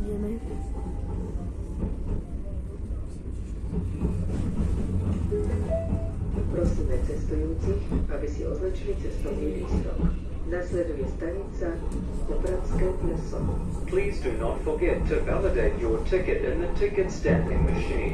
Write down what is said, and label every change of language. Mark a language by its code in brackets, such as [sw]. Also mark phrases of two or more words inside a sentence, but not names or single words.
[sk] Prosíme cestujúcich, aby si označili cestovný lístok. Nasleduje stanica Popradské pleso. [en] Please do not forget to validate your ticket in the ticket stamping machine.